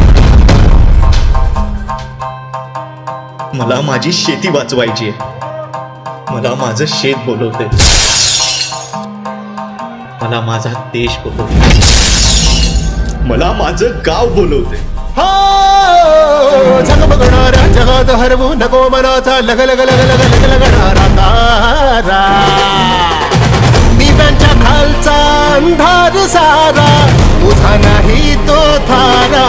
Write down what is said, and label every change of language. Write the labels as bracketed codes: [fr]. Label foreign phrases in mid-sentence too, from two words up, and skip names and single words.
[mr] मला माझी शेती वाचवायची आहे. मला माझं शेत बोलवते, मला माझा देश बोलवते, मला माझं गाव बोलवते. जग बघणाऱ्या जगात हरवू नको मनाचा लग लग लग लग लग लगणारा तारा. दिव्यांच्या खालचा अंधार सारा तुझा नाही तो थारा.